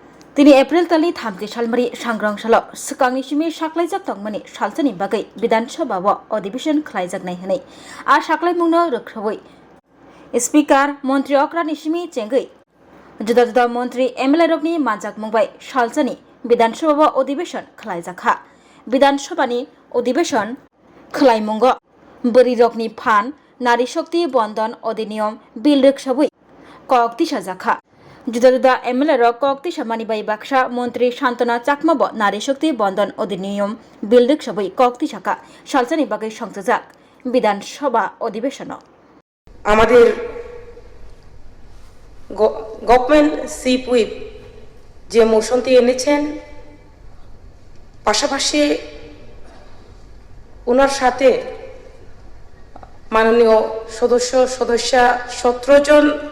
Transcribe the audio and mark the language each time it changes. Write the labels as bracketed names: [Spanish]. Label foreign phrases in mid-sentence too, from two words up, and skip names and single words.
[Kok Borok] তিনি এপ্রিল तालनि 30 सालमारि सांग्रांसाल सिगांनिसिमि साख्लायजाक तंमानि सालसानि बागै विधानसभाव अधिवेशन खालायजाकनाय हनै आ साख्लायमुंनो रोखोबै स्पीकार मंत्री अक्रानिसिमि चेंगै जुदा जुदा मंत्री एमएलए रकनि मानजाक मुंबाय सालसानि विधानसभाव अधिवेशन खालायजाखा विधानसभानि अधिवेशन खालायमुंग बोरी रकनि फान नारी शक्ति बंधन अधिनियम बिल रोखसाबै कयक्ति साजाखा जुदा जुदा एमएलए रक कयक्ति सामानिबाय बाक्सा मंत्री शांतना चाकमाब नारी शक्ति बंधन अधिनियम बिल रोखसाबै कयक्ति साखा सालसानि बागै संजाजाक विधानसभा अधिवेशन [Bangla] আমাদের গভর্নমেন্ট চিফ হুইপ যে মোশনটি এনেছেন পাশাপাশি ওনার সাথে মাননীয় সদস্যা 17 জন